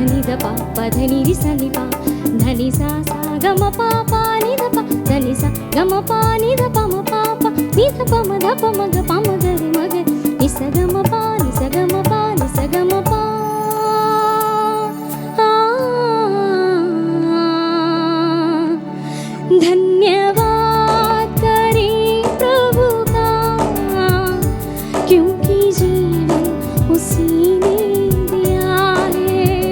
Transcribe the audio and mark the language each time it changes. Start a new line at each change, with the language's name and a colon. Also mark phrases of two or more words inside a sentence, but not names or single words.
Hindi: सा पा पा धनी रि सा नि पा धनी सा सा ग म पा पा नि ध पा धनी सा ग म पा नि ध पा म पा पा नि ध पा म ध पा म ग पा म ग रे म ग नि सा ग म पा नि सा ग म पा नि सा ग म पा धन्यवाद करें प्रभु का क्योंकि जीवन उसी ने दिया है।